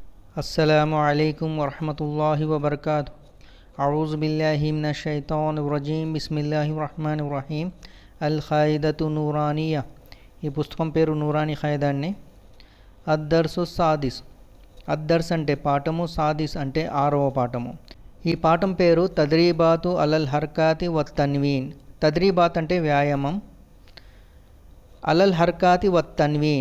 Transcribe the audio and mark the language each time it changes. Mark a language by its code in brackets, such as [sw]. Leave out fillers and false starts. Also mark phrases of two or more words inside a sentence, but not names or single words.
[ar] السلام عليكم ورحمة الله وبركاته. أعوذ بالله من الشيطان الرجيم. بسم الله الرحمن الرحيم. [te] అల్ ఖాయిదతు నూరానియా, ఈ పుస్తకం పేరు నూరాని ఖైదాన్ని. [ar] الدرس السادس, [te] అద్దర్స్ అంటే పాఠము, సాదిస్ అంటే 6వ పాఠము. ఈ పాఠం పేరు తద్రీబాతు అలల్ హర్కాతి వ తన్వీన్. తద్రీబాత్ అంటే వ్యాయామం, అలల్ హర్కాతి వ తన్వీన్.